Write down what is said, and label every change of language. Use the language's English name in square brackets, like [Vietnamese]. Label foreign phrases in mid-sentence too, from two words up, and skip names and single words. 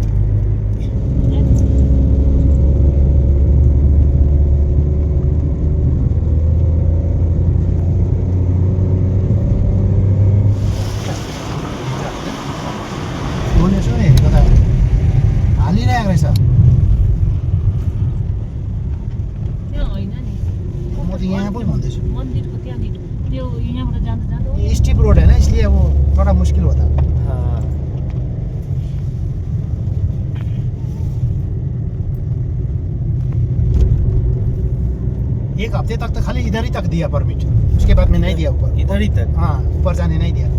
[Nepali] यसो हेरेको त हालिरहेको रहेछ। त्यो होइन नि, म त यहाँ पो भन्दैछु मन्दिरको त्यहाँनिर त्यो यहाँबाट जाँदा जाँदा [Hindi] ये स्टिप रोड है ना, इसलिए वो थोड़ा मुश्किल होता है। हाँ, एक हफ्ते तक तो खाली इधर ही तक दिया परमिट, उसके बाद में नहीं दिया ऊपर। इधर ही तक। हाँ, ऊपर जाने नहीं दिया।